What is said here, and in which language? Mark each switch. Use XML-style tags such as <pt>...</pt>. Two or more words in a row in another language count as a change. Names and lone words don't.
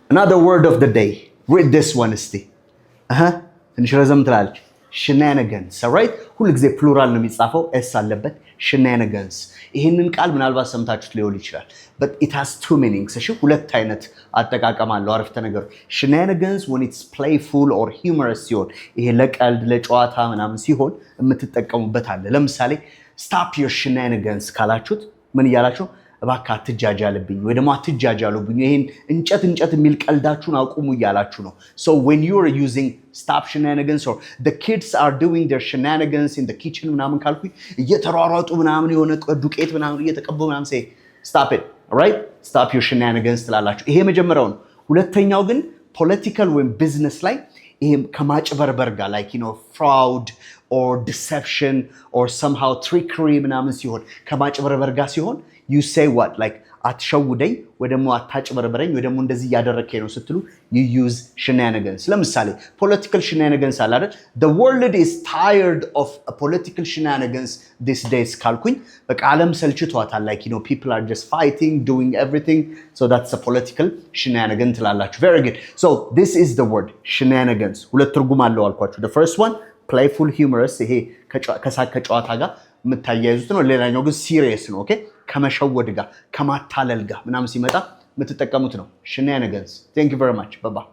<en>Another word of the day. Read this one,</en> <am>እስቲ ትንሽ ረዘም ትላለች።</am> <en>shenanigans, alright?</en> <am>ሁሉ ጊዜ ፕሉራል ነው የሚጻፈው s አለበት shenanigans። ይሄንን ቃል ምናልባት ሰምታችሁት ሊሆን ይችላል</am> <en>but it has two meanings።</en> <am>እሺ ሁለት አይነት አጠቃቀም አለው አረፍተ ነገሩ።</am> <en>shenanigans when it's playful or humorous</en> <am>ሲሆን ይሄ ለቀልድ ለጨዋታ ምናምን ሲሆን የምትጠቀሙበት አለ። ለምሳሌ</am> <en>stop your shenanigans</en> <am>ካላችሁት ምን እያላችሁ እባክህ አትጃጃልብኝ ወይ ደግሞ አትጃጃሉብኝ ይሄን እንጨት የሚል ቀልዳችሁን አቁሙ እያላችሁ ነው።</am> <en>So when you are using stop shenanigans or the kids are doing their shenanigans in the kitchen</en> <am>ምናምን ካልኩኝ እየተሯሯጡ ምናምን የሆነ ዱቄት ምናምን እየተቀቡ ምናምን</am> <en>say stop it, all right? Stop your shenanigans</en> <am>ትላላችሁ። ይሄ መጀመሪያው ነው። ሁለተኛው ግን political ወይም business ላይ ይሄ ከማጭበርበር ጋር</am> <en>like you know fraud or deception or somehow trickery</en> <am>ምናምን ሲሆን ከማጭበርበር ጋር ሲሆን</am> <en>you say what like</en> <am>አትሸውደኝ ወይ ደግሞ አታጭበርበረኝ ወይ ደግሞ እንደዚህ ያደረከኝ ነው ስትሉ</am> <en>you use shenanigans።</en> <am>ለምሳሌ</am> <en>political shenanigans</en> <am>አለ አይደል?</am> <en>The world is tired of political shenanigans these days</en> <am>ካልኩኝ በቃ ዓለም ሰልችቷታል</am> <en>like you know people are just fighting doing everything so that's a political shenanigan ትላላችሁ። Very good. So this is the word shenanigans።</en> <am>ሁለት ትርጉም አለው አልኳችሁ።</am> <en>The first one playful humorous</en> <am>ይሄ ከሳቅ ከጨዋታ ጋር የምታያይዙት ነው። ሌላኛው ግን serious ነው። ኦኬ ከመሸወድ ጋር ከማታለል ጋር ምናምን ሲመጣ የምትጠቀሙት ነው shenanigans።</am> <en>Thank you very much. Bye bye.</en>